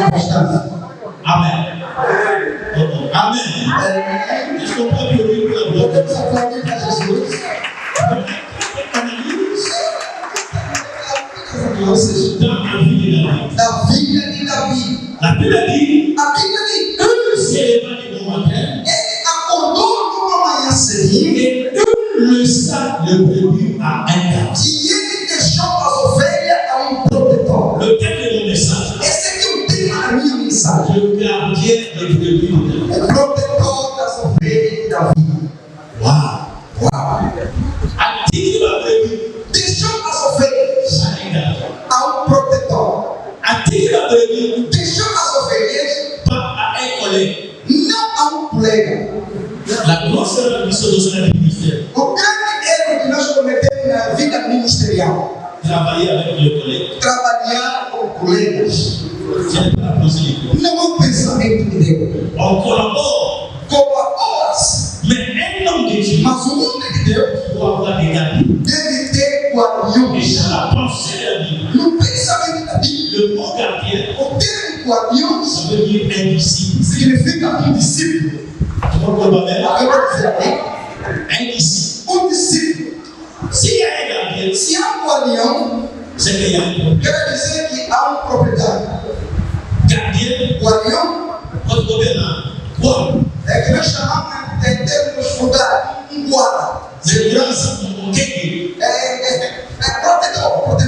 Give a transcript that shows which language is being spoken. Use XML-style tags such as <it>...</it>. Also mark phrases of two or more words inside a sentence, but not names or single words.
<pt>Davi. Amen. Amen.</pt> <fr>Est-ce qu'on peut applaudir pour la gloire?</fr> <pt>Podemos aplaudir para Jesus? Ou seja,</pt> <fr>Dans la vie de David.</fr> <pt>da vida de Davi.</pt> <fr>La Bible dit,</fr> <pt>A Bíblia diz:</pt> <fr>il s'est levé de bon matin</fr> <pt>ele acordou numa manhã cedinha</pt> <fr>et il laissa le brebis à un garde.</fr> <pt>e ele deixou as ovelhas a protetor.</pt> <fr>Le thème de mon message,</fr> <pt>Esse aqui é o tema da minha mensagem.</pt> <fr>le gardien des brebis de David.</fr> <pt>O protetor das ovelhas de Davi.</pt> <fr>Waouh!</fr> <pt>Uau!</pt> <fr>A-t-il la brebis?</fr> <pt>Deixou as ovelhas</pt> <fr>Ça un garde.</fr> <pt>a protetor.</pt> <fr>A-t-il la brebis?</fr> <pt>Deixou as ovelhas</pt> <fr>Pas à un collègue.</fr> <pt>não a colega.</pt> <fr>La grosse mission de son ministère,</fr> <pt>O grande erro que nós cometemos na vida ministerial:</pt> <fr>travailler avec le collègue.</fr> <pt>trabalhar com colegas.</pt> <fr>Ce n'est pas la possibilité.</fr> <pt>Não é um pensamento de Deus.</pt> <fr>On collabore,</fr> <pt>Colaboras,</pt> <fr>mais un homme de Dieu</fr> <pt>mas o homem de Deus</pt> <fr>doit avoir des gardiens.</fr> <pt>deve ter</pt> <fr>Et</fr> <pt>guardiões.</pt> <fr>dans la pensée de la Bible,</fr> <pt>No pensamento da Bíblia,</pt> <fr>le mot gardien,</fr> <pt>o termo guardiões</pt> <fr>ça veut dire un disciple.</fr> <pt>significa discípulo.</pt> <fr>Tu comprends pas bien?</fr> <pt>Agora eu vou dizer aí,</pt> <fr>Un disciple.</fr> <pt>discípulo.</pt> <fr>S'il y a un gardien,</fr> <pt>Se há guardião,</pt> <fr>c'est qu'il y a un problème.</fr> <pt>quer dizer que há propriedade.</pt> <fr>Gardien,</fr> <pt>Guardião</pt> <fr>votre gouvernant, quoi?</fr> <pt>é que nós chamamos em termos vulgares guarda. Segurança, quem? É protetor. Protetor.</pt>